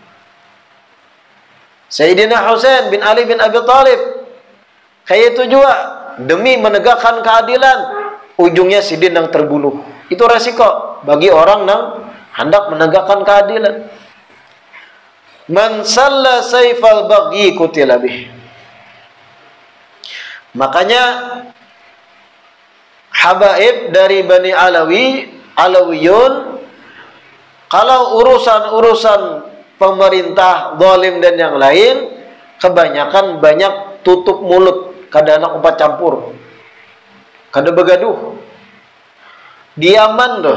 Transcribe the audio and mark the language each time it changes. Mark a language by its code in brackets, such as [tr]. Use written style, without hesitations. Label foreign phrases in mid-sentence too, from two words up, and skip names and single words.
[id] Sayyidina Husain bin Ali bin Abi Thalib kayak itu juga, demi menegakkan keadilan, ujungnya Sidin yang terbunuh. Itu resiko bagi orang yang hendak menegakkan keadilan. [ar] من سل سيف البغي قتل به. [id] Makanya habaib dari Bani Alawiyun, kalau urusan-urusan pemerintah zalim dan yang lain, kebanyakan banyak tutup mulut, kada nak umpat campur, kada begaduh, diaman tuh.